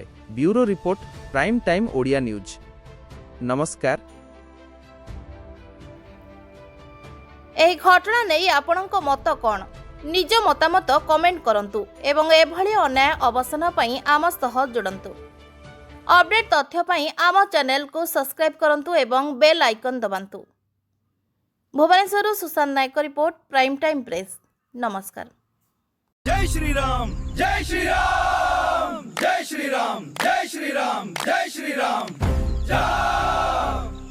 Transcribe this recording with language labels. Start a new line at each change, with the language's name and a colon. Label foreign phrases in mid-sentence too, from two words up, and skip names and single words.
English: Bureau report, Prime Time Odia News.
Odia: ନମସ୍କାର। ଏହି ଘଟଣା ନେଇ ଆପଣଙ୍କ ମତ କ'ଣ? ନିଜ ମତାମତ କମେଣ୍ଟ କରନ୍ତୁ ଏବଂ ଏଭଳି ଅନ୍ୟାୟ ଅବସାନ ପାଇଁ ଆମ ସହ ଯୋଡ଼ନ୍ତୁ। ଅପଡେଟ ତଥ୍ୟ ପାଇଁ ଆମ ଚ୍ୟାନେଲକୁ ସବସ୍କ୍ରାଇବ କରନ୍ତୁ ଏବଂ
English: bell icon
Odia: ଦବାନ୍ତୁ। ଭୁବନେଶ୍ୱର ସୁଶାନ୍ତ ନାୟକ ରିପୋର୍ଟ, ପ୍ରାଇମ ଟାଇମ ପ୍ରେସ। नमस्कार।
Hindi: जय श्री राम, जय श्री राम, जय श्री राम, जय श्री राम, जय श्री राम, जय